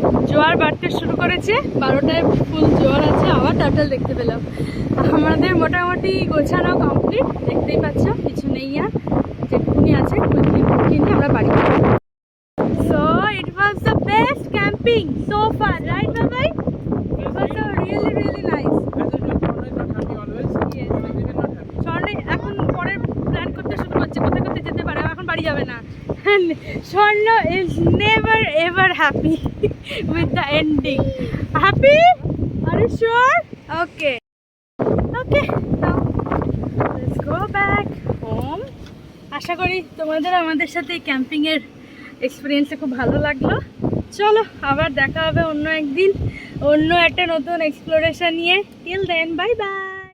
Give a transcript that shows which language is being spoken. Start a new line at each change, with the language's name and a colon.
Bangla: জোয়ার বাড়তে শুরু করেছে, 12টায় ফুল জোয়ার আছে। আবার টার্টল দেখতে পেলাম। আমাদের মোটামুটি গোছানো কমপ্লিট, দেখতেই পাচ্ছ কিছু নেই আর, যেটুকুনি আছে কুইকলি নিয়ে আমরা বাড়ি যাবো।
English: So it was the best camping so far, right Babai? It was a really really nice.
Bangla: স্বর্ণে এখন পরের প্ল্যান করতে শুরু করছে, কোথায় কোথায় যেতে পারে, এখন বাড়ি যাবে না।
English: Swarna is never ever happy with the ending. Happy? Are you sure? Okay. Okay, now let's go back home.
Bangla: আশা করি তোমাদের আমাদের সাথে এই ক্যাম্পিংয়ের এক্সপিরিয়েন্সটা খুব ভালো লাগলো। চলো আবার দেখা হবে অন্য একদিন, অন্য একটা নতুন এক্সপ্লোরেশন নিয়ে।
English: Till then, bye bye.